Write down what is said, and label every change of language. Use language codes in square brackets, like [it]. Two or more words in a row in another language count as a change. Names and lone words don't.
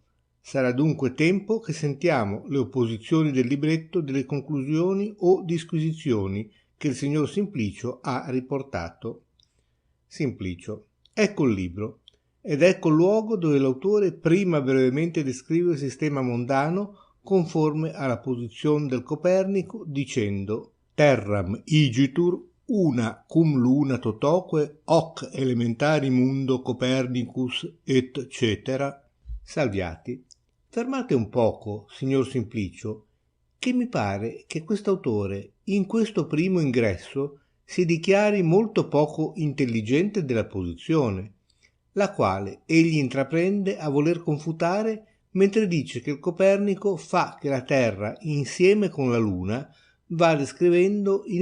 [it] Sarà dunque tempo che sentiamo le opposizioni del libretto delle conclusioni o disquisizioni che il signor Simplicio ha riportato. Simplicio. Ecco il libro, ed ecco il luogo dove l'autore prima brevemente descrive il sistema mondano conforme alla posizione del Copernico, dicendo [la] terram igitur una cum luna totoque hoc elementari mundo Copernicus et cetera. [it] Salviati. Fermate un poco, signor Simplicio, che mi pare che quest'autore in questo primo ingresso si dichiari molto poco intelligente della posizione, la quale egli intraprende a voler confutare mentre dice che il Copernico fa che la Terra insieme con la Luna va descrivendo in